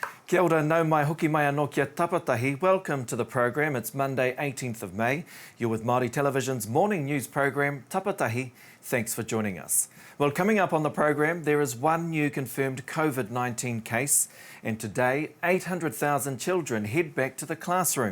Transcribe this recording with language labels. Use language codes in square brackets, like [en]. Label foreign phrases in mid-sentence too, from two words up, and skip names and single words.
[mi] Kia ora, nau mai hoki mai anō kia tapatahi. [en] Welcome to the program. It's Monday, 18th of May. You're with Māori Television's morning news program, Tapatahi. Thanks for joining us. Well, coming up on the program, there is one new confirmed COVID-19 case, and today 800,000 children head back to the classroom.